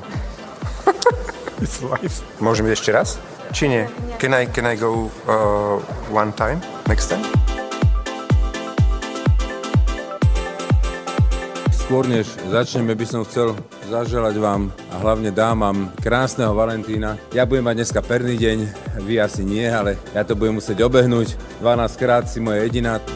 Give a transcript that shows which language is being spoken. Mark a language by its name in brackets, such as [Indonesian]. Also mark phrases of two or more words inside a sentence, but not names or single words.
[English] It's life. [Slovak] Môžeme ešte raz? Či nie? [English] Can I go one time? Next time? [Slovak] Skôr než začneme, by som chcel zaželať vám a hlavne dámam krásneho Valentína. Ja budem mať dneska perný deň, vy asi nie, ale ja to budem musieť obehnúť. 12 krát si moja jediná.